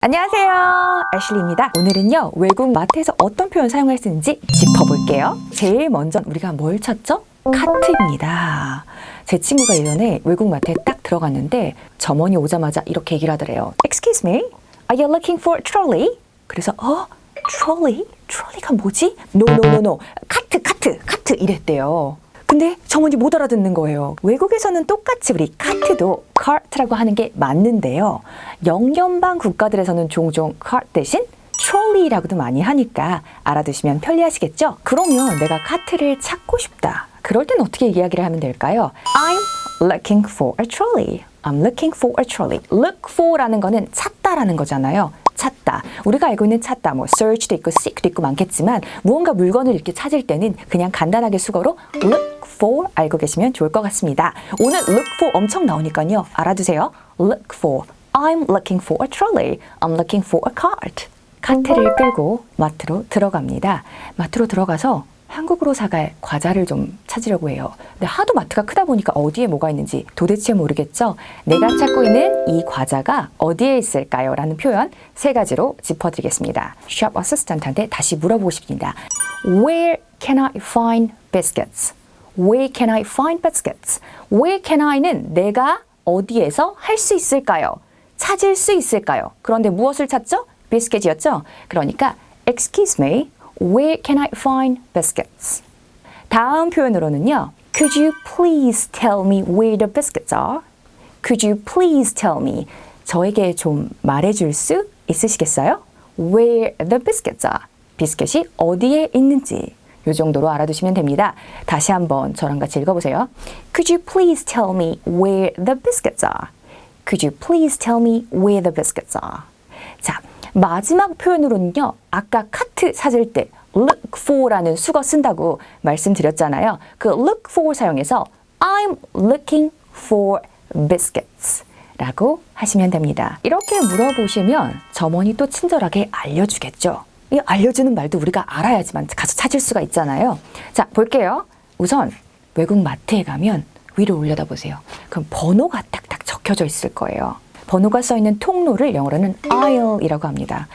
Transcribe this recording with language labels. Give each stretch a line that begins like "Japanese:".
Korean: 안녕하세요, 애슐리입니다. 오늘은요, 외국 마트에서 어떤 표현 사용할 수 있는지 짚어볼게요. 제일 먼저 우리가 뭘 찾죠? 카트입니다. 제 친구가 예전에 외국 마트에 딱 들어갔는데 점원이 오자마자 이렇게 얘기를 하더래요.
English: Excuse me, are you looking for a trolley?
Korean: 그래서 trolley? 트롤리가 뭐지?
English: No.
Korean: 카트 이랬대요. 근데 점원이 못 알아듣는 거예요. 외국에서는 똑같이 우리 카트도 cart라고 하는 게 맞는데요. 영연방 국가들에서는 종종 cart 대신 트롤리라고도 많이 하니까 알아두시면 편리하시겠죠? 그러면 내가 카트를 찾고 싶다. 그럴 땐 어떻게 이야기를 하면 될까요?
English: I'm looking for a trolley. I'm looking for a trolley.
Korean: Look for라는 거는 찾다라는 거잖아요. 찾다. 우리가 알고 있는 찾다, 뭐 search도 있고 seek도 있고 많겠지만 무언가 물건을 이렇게 찾을 때는 그냥 간단하게 수거로 look for 알고 계시면 좋을 것 같습니다. 오늘 look for 엄청 나오니까요. 알아두세요. look for.
English: I'm looking for a trolley. I'm looking for a cart.
Korean: 카트를 끌고 마트로 들어갑니다. 마트로 들어가서 한국으로 사갈 과자를 좀 찾으려고 해요. 근데 하도 마트가 크다 보니까 어디에 뭐가 있는지 도대체 모르겠죠? 내가 찾고 있는 이 과자가 어디에 있을까요? 라는 표현 3가지로 짚어드리겠습니다. 샵 어시스턴트한테 다시 물어보고 싶습니다.
English: Where can I find biscuits? Where can I find biscuits? Where can I
Korean: 는 내가 어디에서 할 수 있을까요? 찾을 수 있을까요? 그런데 무엇을 찾죠? 비스켓이었죠? 그러니까
English: Excuse me. Where can I find biscuits?
Korean: 다음 표현으로는요.
English: Could you please tell me where the biscuits are? Could you please tell me?
Korean: 저에게 좀 말해줄 수 있으시겠어요?
English: Where the biscuits are?
Korean: 비스켓이 어디에 있는지 이 정도로 알아두시면 됩니다. 다시 한번 저랑 같이 읽어보세요.
English: Could you please tell me where the biscuits are? Could you please tell me where the biscuits are?
Korean: 자, 마지막 표현으로는요. 아까 카트 찾을 때 look for라는 수거 쓴다고 말씀드렸잖아요. 그 look for 사용해서
English: I'm looking for biscuits
Korean: 라고 하시면 됩니다. 이렇게 물어보시면 점원이 또 친절하게 알려주겠죠. 이 알려주는 말도 우리가 알아야지만 가서 찾을 수가 있잖아요. 자, 볼게요. 우선 외국 마트에 가면 위로 올려다 보세요. 그럼 번호가 딱딱 적혀져 있을 거예요. 번호가 써있는 통로를 영어로는 aisle이라고 합니다.